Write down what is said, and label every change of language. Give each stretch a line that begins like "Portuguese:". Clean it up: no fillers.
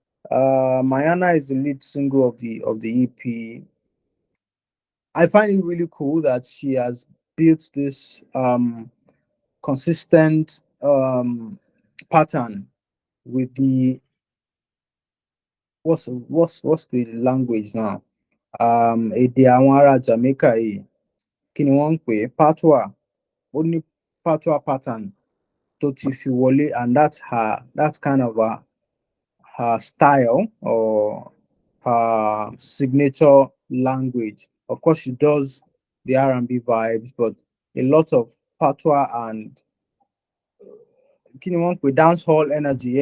English: Mayana is the lead single of the EP. I find it really cool that she has built this consistent pattern with the what's the language now?
Yoruba: Èdè àwọn ará Jamaica yìí. Kí ni wọ́n ń pè é? Patois. Ó ní patois pattern tó ti fi wọlé,
English: and that's kind of her style or her signature language. Of course, she does the R&B vibes, but a lot of patois and kini with dance hall energy.